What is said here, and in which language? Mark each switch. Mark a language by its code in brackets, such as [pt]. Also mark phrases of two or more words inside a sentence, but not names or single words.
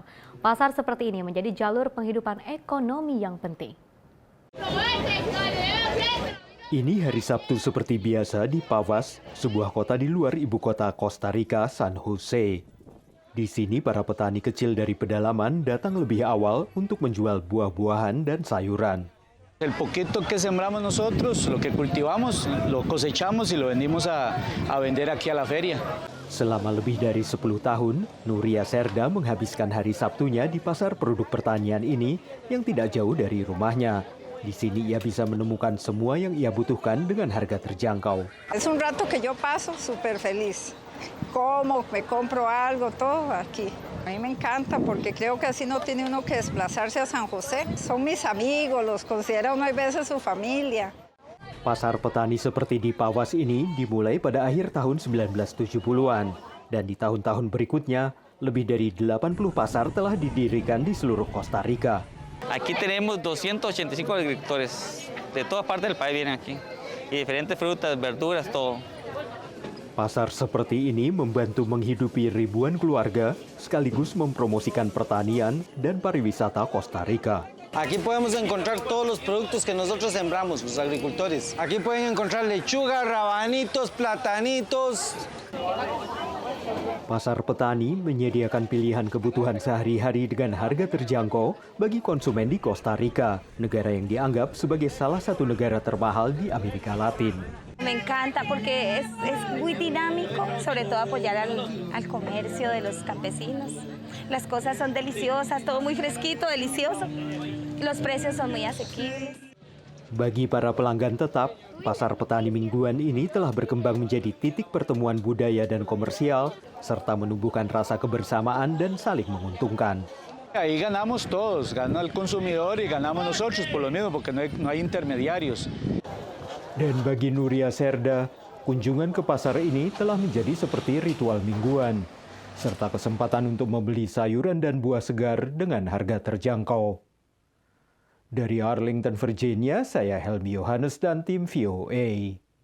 [id] Pasar seperti ini menjadi jalur penghidupan ekonomi yang penting. Ini hari Sabtu seperti biasa di Pavas, sebuah kota di luar ibu kota Costa Rica, San Jose. Di sini para petani kecil dari pedalaman datang lebih awal untuk menjual buah-buahan dan sayuran. [es] El poquito que sembramos nosotros, lo que cultivamos, lo cosechamos y lo vendimos a vender aquí a la feria. [id] Selama lebih dari 10 tahun, Nuria Serda menghabiskan hari Sabtunya di pasar produk pertanian ini yang tidak jauh dari rumahnya. Di sini ia bisa menemukan semua yang ia butuhkan dengan harga terjangkau. [es] Es un rato que yo paso súper feliz. Como, me compro algo, todo aquí. A mí me encanta porque creo que así no tiene uno que desplazarse a San José. Son mis amigos, los considera uno a veces su familia. [id] Pasar petani seperti di Pavas ini dimulai pada akhir tahun 1970-an. Dan di tahun-tahun berikutnya, lebih dari 80 pasar telah didirikan di seluruh Costa Rica. [es] Aquí tenemos 285 agricultores. De toda parte del país vienen aquí. Y diferentes frutas, verduras, todo. [id] Pasar seperti ini membantu menghidupi ribuan keluarga, sekaligus mempromosikan pertanian dan pariwisata Costa Rica. [es] Aquí podemos encontrar todos los productos que nosotros sembramos, los agricultores. Aquí pueden encontrar lechuga, rabanitos, platanitos. [id] Pasar petani menyediakan pilihan kebutuhan sehari-hari dengan harga terjangkau bagi konsumen di Costa Rica, negara yang dianggap sebagai salah satu negara termahal di Amerika Latin. [es] Me encanta porque es muy dinámico, sobre todo apoyar al comercio de los campesinos. Las cosas son deliciosas, todo muy fresquito, delicioso. Los precios son muy asequibles. [id] Bagi para pelanggan tetap, pasar petani mingguan ini telah berkembang menjadi titik pertemuan budaya dan komersial, serta menumbuhkan rasa kebersamaan dan saling menguntungkan. [es] Ahí ganamos todos, gana el consumidor y ganamos nosotros por lo mismo, porque no hay intermediarios. [id] Dan bagi Nuria Serda, kunjungan ke pasar ini telah menjadi seperti ritual mingguan, serta kesempatan untuk membeli sayuran dan buah segar dengan harga terjangkau. Dari Arlington, Virginia, saya Helmi Yohanes dan tim VOA.